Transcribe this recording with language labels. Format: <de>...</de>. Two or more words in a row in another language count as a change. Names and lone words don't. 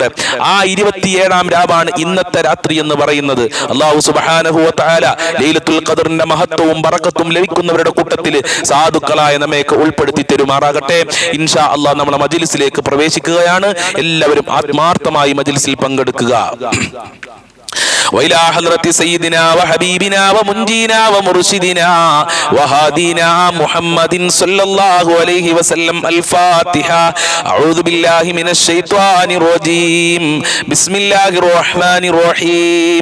<ml>ആ 27-ാം രാവാണ് ഇന്നത്തെ രാത്രി എന്ന് പറയുന്നത്.</ml> <ar>الله سبحانه وتعالى</ar> <ml>ലൈലത്തുൽ ഖദറിന്റെ മഹത്വവും ബറക്കത്തും ലഭിക്കുന്നവരുടെ കൂട്ടത്തിൽ സാധുക്കളായ നമ്മയൊക്കെ ഉൾപ്പെടുത്തി തരുമാറാകട്ടെ.</ml> <ar>إن شاء الله</ar> <ml>നമ്മളെ മജ്ലിസിലേക്ക് പ്രവേശിക്കുകയാണ്. എല്ലാവരും ആത്മാർത്ഥമായി മജ്ലിസിൽ പങ്കെടുക്കുക.</ml> <ar>وإلى حضرة سيدنا وحبيبنا ومنجينا ومرشدنا وهادينا محمد صلى الله عليه وسلم. الفاتحة. أعوذ بالله من الشيطان الرجيم. بسم الله الرحمن الرحيم.</ar>